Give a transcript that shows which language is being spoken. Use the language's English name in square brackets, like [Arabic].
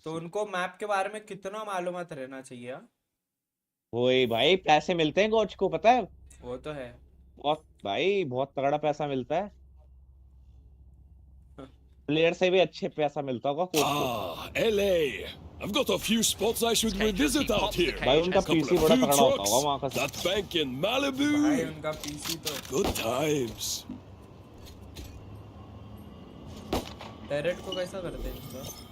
[Hindi] तो उनको मैप के बारे में कितना मालूमात रहना चाहिए। वही भाई, पैसे मिलते हैं कोच को, पता है? वो तो है बहुत भाई, बहुत तगड़ा पैसा मिलता है। प्लेयर से भी अच्छे पैसा मिलता होगा कोच को। [English] LA. I've got a few spots I should revisit out here. [Hindi] भाई उनका पीसी बड़ा तगड़ा होता होगा वहाँ का। [English] That bank in Malibu. [Hindi] भाई उनका पीसी तो [English] Good times. [Hindi] टैरेट को कैसा करते हैं इसका?